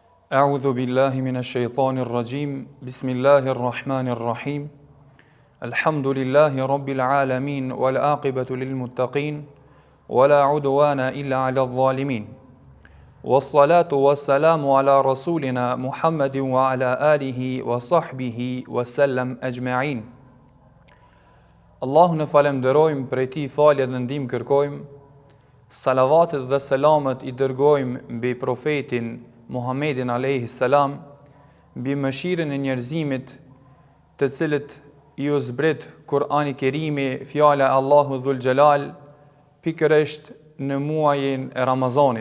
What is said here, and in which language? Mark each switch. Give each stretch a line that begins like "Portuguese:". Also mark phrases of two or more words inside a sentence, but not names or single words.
Arabic: أعوذ بالله من الشيطان الرجيم بسم الله الرحمن الرحيم الحمد لله رب العالمين والعاقبة للمتقين ولا عدوان إلا على الظالمين والصلاة والسلام على رسولنا محمد وعلى آله وصحبه وسلم أجمعين.
Albanian: Allahun e falenderojmë, prej tij falje dhe ndihmë kërkojmë. Salavatet dhe selamet i dërgojmë mbi profetin Muhammedin
Arabic: عليه السلام,
Albanian: mbi mëshirën e njerëzimit, të cilët i u zbrit Kur'ani Kerimi, fjala e Allahut
Arabic: ذو الجلال,
Albanian: pikërisht në muajin e Ramazanit.